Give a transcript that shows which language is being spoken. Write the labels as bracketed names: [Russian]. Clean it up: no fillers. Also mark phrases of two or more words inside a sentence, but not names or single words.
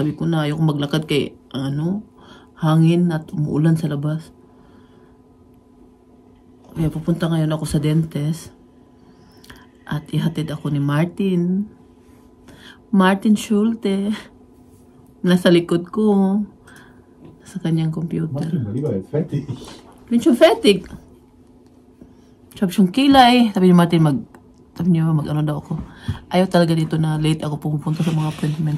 [Filipino] Sabi ko na, ayoko maglakad kay, hangin at umuulan sa labas. Kaya pupunta ngayon ako sa dentist. At ihatid ako ni Martin Schulte. Nasa likod ko. Sa kanyang computer. [German] Mach ihn mal lieber jetzt fertig. Bin schon fertig. Ich hab schon kilay. [Filipino] Sabi ni Martin, sabi niya mag-ano daw ako. Ayaw talaga dito na late ako pumupunta sa mga appointment.